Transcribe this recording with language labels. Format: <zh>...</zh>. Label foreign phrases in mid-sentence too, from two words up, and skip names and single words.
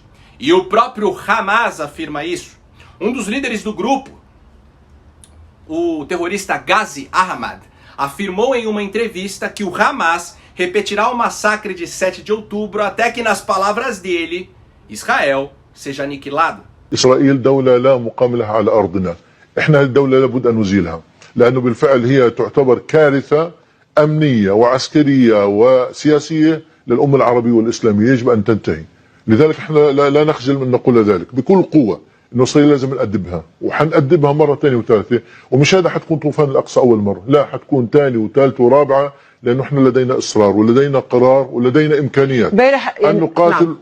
<pt>E o próprio Hamas afirma isso. Um dos líderes do grupo, o terrorista Ghazi Ahmad, afirmou em uma entrevista que o Hamas repetirá o massacre de 7 de outubro até que, nas palavras dele, Israel seja aniquilado.</pt> <ar>إسرائيل دولة لا مقام لها على أرضنا. إحنا الدولة لابد أن نزيلها لأنه بالفعل هي تعتبر كارثة أمنية وعسكرية وسياسية للأمة العربية والإسلامية، يجب أن تنتهي. لذلك احنا لا نخجل من نقول ذلك بكل قوة، انه اسرائيل لازم نأدبها، وحنأدبها مرة ثانية وثالثة، ومش هذا حتكون طوفان الأقصى أول مرة، لا حتكون ثانية وثالثة ورابعة، لأنه احنا لدينا إصرار ولدينا قرار ولدينا إمكانيات أن نقاتل نعم.</ar>